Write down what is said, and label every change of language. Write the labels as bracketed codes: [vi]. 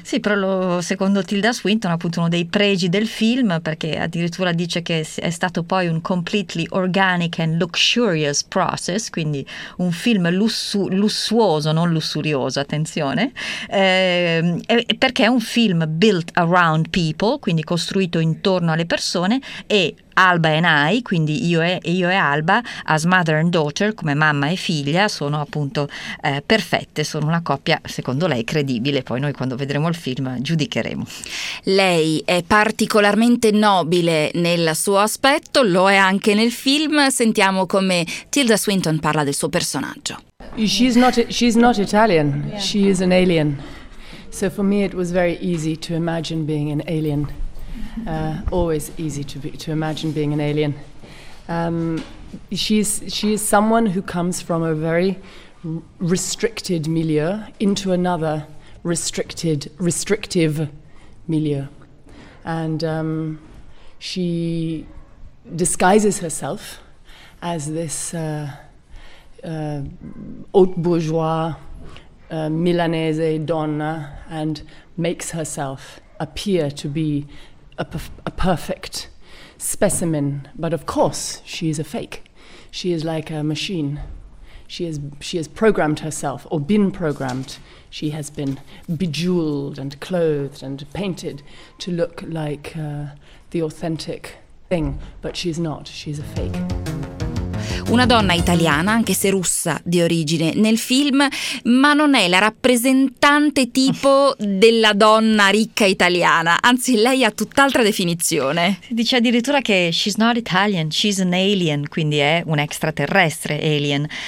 [it] Sì, però secondo Tilda Swinton appunto uno dei pregi del film, perché addirittura dice che è stato poi un [en] completely organic and luxurious process, [it] quindi un film lussuoso, non lussurioso, attenzione, perché è un film [en] built around people, [it] quindi costruito intorno alle persone, e [en] Alba and I, [it] quindi io e Alba, [en] as mother and daughter, [it] come mamma e figlia, sono appunto perfette, sono una coppia, secondo lei, credibile. Poi noi quando vedremo il film giudicheremo. Lei è particolarmente nobile nel suo aspetto, lo è anche nel film. Sentiamo come Tilda Swinton parla del suo personaggio. [en] She's not Italian, she is an alien. So for me it was very easy to imagine being an alien. Always easy to imagine being an alien. She is someone who comes from a very restricted milieu into another restrictive milieu. And she disguises herself as this haute bourgeois Milanese donna and makes herself appear to be a perfect specimen, but of course she is a fake. She is like a machine. She has programmed herself or been programmed. She has been bejeweled and clothed and painted to look like the authentic thing, but she's not. She's a fake. [it] Una donna italiana, anche se russa di origine, nel film, ma non è la rappresentante tipo della donna ricca italiana, anzi lei ha tutt'altra definizione. Si dice addirittura che [en] she's not Italian, she's an alien, [it] quindi è un extraterrestre alien.